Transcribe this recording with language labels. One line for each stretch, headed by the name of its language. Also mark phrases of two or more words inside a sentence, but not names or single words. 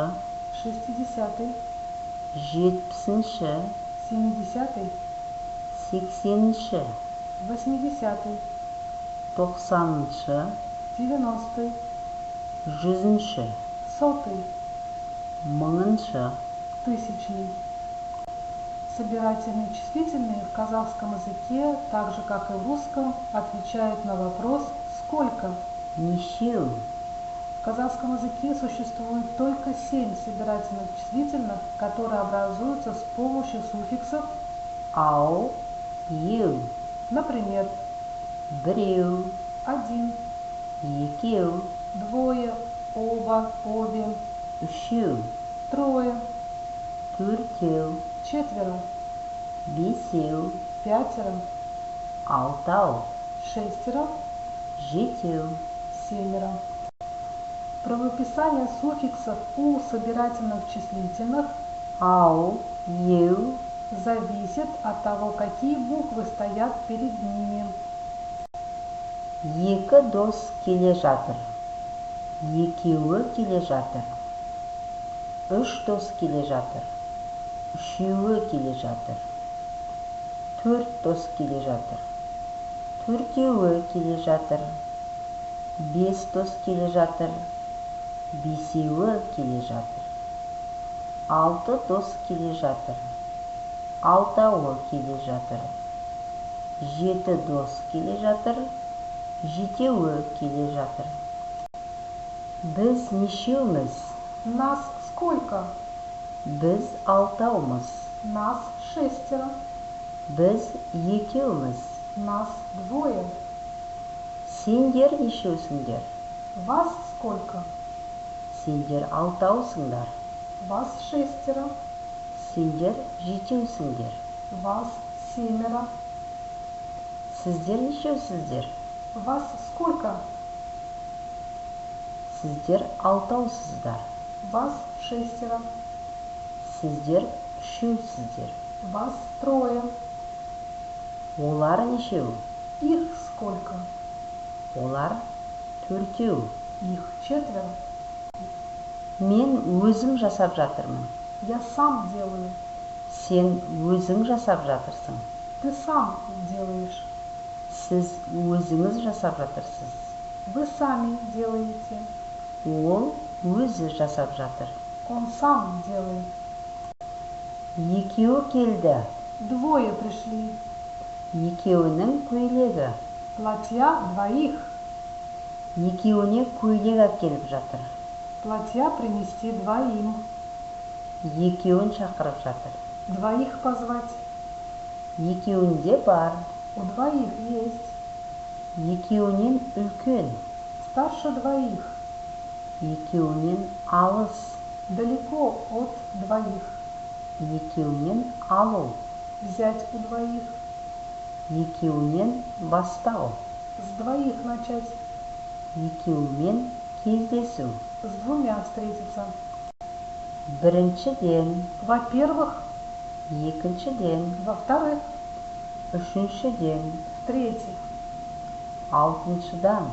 Russian: шестидесятый,
Kazakh: 70-ші,
Russian: семидесятый,
Kazakh: 80-ші,
Russian: восьмидесятый,
Kazakh: 90-ші,
Russian: девяностый,
Kazakh: 100-ші,
Russian: сотый,
Kazakh: 1000-ші.
Russian: тысячный. Собирательные числительные в казахском языке, так же как и в русском, отвечают на вопрос «сколько?».
Kazakh: Нешеу?
Russian: В казахском языке существует только 7 собирательных числительных, которые образуются с помощью суффиксов
Kazakh: Ау, ю,
Russian: например,
Kazakh: біреу,
Russian: один,
Kazakh: екеу,
Russian: двое, оба, обе,
Kazakh: үшеу,
Russian: трое,
Kazakh: төртеу,
Russian: четверо,
Kazakh: бесеу,
Russian: пятеро,
Kazakh: алтау,
Russian: шестеро,
Kazakh: жетеу.
Russian: семеро. Правописание суффиксов у собирательных числительных
Kazakh: Ау, ю,
Russian: зависит от того, какие буквы стоят перед ними.
Kazakh: екі дос келе жатыр. Екеуі келе жатыр. Үш дос келе жатыр. Үшеуі келе жатыр. Төрт дос келе жатыр. Төртеуі келе жатыр. Бес дос келе жатыр. Бесеуі келе жатыр. Алты дос келе жатыр. Алтауы келе жатыр. Жеті дос келе жатыр. Жетеуі келе жатыр. Біз нешеуміз?
Russian: Нас сколько?
Kazakh: Біз алтаумыз.
Russian: Нас шестеро.
Kazakh: Біз екеуміз.
Russian: Нас двое.
Kazakh: Сендер нешеусіңдер?
Russian: Вас сколько?
Kazakh: Сендер алтаусыңдар.
Russian: Вас шестеро.
Kazakh: Сендер жетеусіңдер.
Russian: Вас семеро.
Kazakh: Сіздер нешеусіздер?
Russian: Вас сколько?
Kazakh: Сіздер алтаусыздар.
Russian: Вас шестеро.
Kazakh: Сіздер үшеусіздер.
Russian: Вас трое.
Kazakh: Олар нешеу?
Russian: Их сколько?
Kazakh: Олар төртеу.
Russian: Их четверо.
Kazakh: Мен өзім жасап жатырмын.
Russian: Я сам делаю.
Kazakh: Сен өзің жасап жатырсың.
Russian: Ты сам делаешь.
Kazakh: Сіз өзіңіз жасап жатырсыз.
Russian: Вы сами делаете.
Kazakh: Ол өзі жасап жатыр.
Russian: Он сам делает.
Kazakh: Екеуі келді.
Russian: Двое пришли.
Kazakh: Екеуінің көйлегі.
Russian: Платья двоих.
Kazakh: Екеуіне көйлек әкеліп жатыр.
Russian: Платья принести двоим.
Kazakh: Екеуін шақырып жатыр.
Russian: Двоих позвать.
Kazakh: Екеуінде бар.
Russian: У двоих есть.
Kazakh: Екеуінен үлкен.
Russian: Старше двоих.
Kazakh: Екеуінен алыс.
Russian: Далеко от двоих.
Kazakh: Екеуінен алу.
Russian: Взять у двоих.
Kazakh: Екеуінен бастау.
Russian: С двоих начать.
Kazakh: Екеуімен кездесу.
Russian: С двумя встретиться.
Kazakh: Біріншіден.
Russian: Во-первых.
Kazakh: Екіншіден.
Russian: Во-вторых.
Kazakh: Үшіншіден.
Russian: В-третьих.
Kazakh: Алтыншыдан.